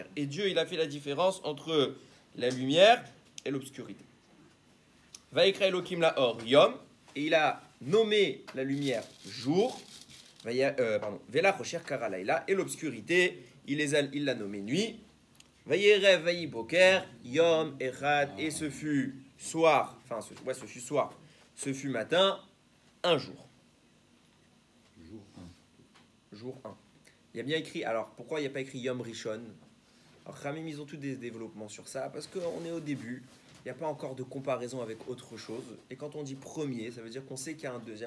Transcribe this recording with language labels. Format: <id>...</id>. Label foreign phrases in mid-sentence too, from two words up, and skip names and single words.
<fr>Et Dieu, il a fait la différence entre la lumière et l'obscurité.</fr> <he>ויקרא אלהים לאור יום,</he> <fr>et il a nommé la lumière jour,</fr> <he>ולחושך קרא לילה,</he> <fr>et l'obscurité, il l'a nommé nuit.</fr> <he>ויערב ויהי בקר יום אחד,</he> <fr>et ce fut soir, ce fut matin, un jour. Jour 1. Il y a bien écrit, alors pourquoi il n'y a pas écrit</fr> <he>יום ראשון?</he> <fr>Alors Khamim, ils ont tous des développements sur ça, parce qu'on est au début, il n'y a pas encore de comparaison avec autre chose, et quand on dit premier, ça veut dire qu'on sait qu'il y a un deuxième.</fr>